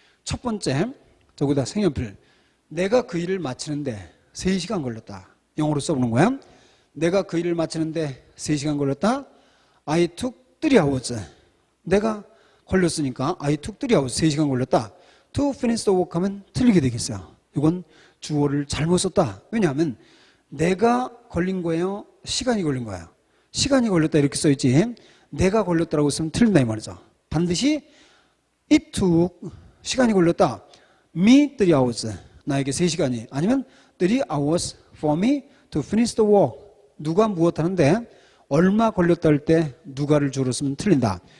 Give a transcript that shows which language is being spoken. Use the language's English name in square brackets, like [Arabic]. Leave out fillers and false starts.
[Korean] 첫 번째, 저기다 색연필. 내가 그 일을 마치는데 3시간 걸렸다. 영어로 써보는 거야. 내가 그 일을 마치는데 3시간 걸렸다. [English] I took 3 hours. [Korean] 내가 걸렸으니까 [English] I took 3 hours [Korean] 3시간 걸렸다. [English] To finish the work [Korean] 하면 틀리게 되겠어요. 이건 주어를 잘못 썼다. 왜냐하면 내가 걸린 거예요? 시간이 걸린 거예요? 시간이 걸렸다 이렇게 써있지 내가 걸렸다라고 쓰면 틀린다 이 말이죠. 반드시 it took 시간이 걸렸다. me 3 hours 나에게 3시간이 아니면 [English] 3 hours for me to finish the work [Korean] 누가 무엇 하는데 얼마 걸렸다 할 때 누가를 주로 쓰면 틀린다.